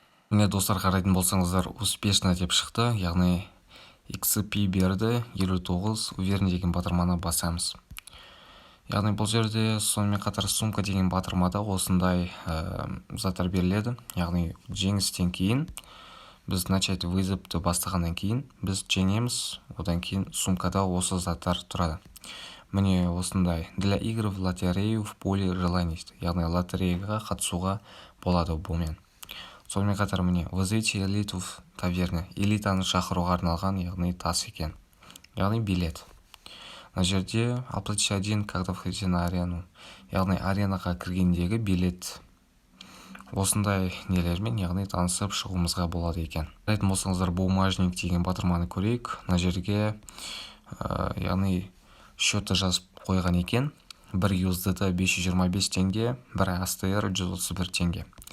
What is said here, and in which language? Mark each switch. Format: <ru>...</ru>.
<kk>Міне достар, қарайтын болсаңыздар,</kk> <ru>успешно</ru> <kk>деп шықты, яғни XP берді, 59,</kk> <ru>уверен</ru> <kk>деген батырманы басамыз. Яғни бұл жерде сонымен қатар сумка деген батырмада осындай заттар беріледі. Яғни жеңістен кейін, біз</kk> <ru>начать</ru> <kk>вызовты бастағаннан кейін, біз жеңеміз, одан кейін сумкада осы заттар тұрады. Міне осындай.</kk> <ru>Для игры в лотерею в поле желаний.</ru> <kk>Яғни лотереяға қатысуға болады бұмен. Сонымен қатар міне</kk> <ru>вызовите элиту в таверне.</ru> <kk>Элитаны шақыруға арналған, яғни тас екен. Яғни билет. Мына жерде</kk> <ru>оплатить 1, когда входите на арену.</ru> <kk>Яғни аренаға кіргендегі билет. Осындай нелермен, яғни танысып шығуымызға болады екен. Айтын болсаңыздар, бумажник деген батырманы көрейік. Мына жерге яғни счетты жазып қойған екен. 1 USDT 525 теңге, 1 ASTR 131 теңге.</kk>